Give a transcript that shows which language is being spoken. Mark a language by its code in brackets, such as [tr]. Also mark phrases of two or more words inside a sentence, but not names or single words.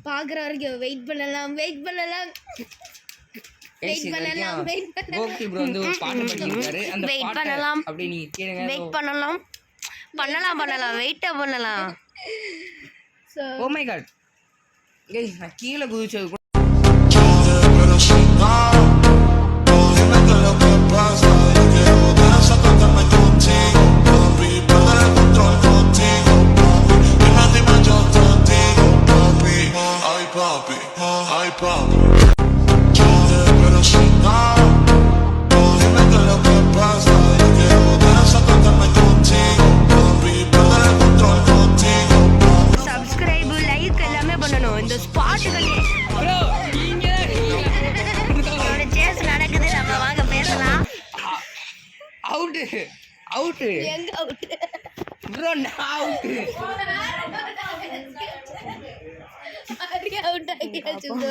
[ta] பாக்குற வரைக்கும் வெயிட் பண்ணலாம் guys, இது வரைக்கும் கோகுல் ப்ரோ வந்து ஒரு பாட்டு பண்ணியிருக்காரு. அந்த Wait பாட்டை பண்ணலாம். அப்படியே நீங்க கேளுங்க. வெயிட் பண்ணலாம் வெயிட்டா பண்ணலாம். ஸோ [en] oh my god guys [ta] நான் கீழே குதிச்சது கூட [es] Dime qué es lo que pasa, yo quiero de esa tocarme contigo, papi, perder el control contigo, papi, dime yo te digo, papi, ay papi, yo te quiero sin nada, dime qué es lo que pasa, yo quiero de esa tocarme contigo, papi, perder el control contigo, [en] subscribe like [ta] எல்லாமே பண்ணணும். இந்த ஸ்பாட்டுகளே ப்ரோ நீங்க என்னோட சேஸ் நடக்குது. நம்ம வாங்க பேசலாம். அவுட் எங்க அவுட்? ப்ரோ நான் அவுட். அவுட் ஆகியாச்சு ப்ரோ.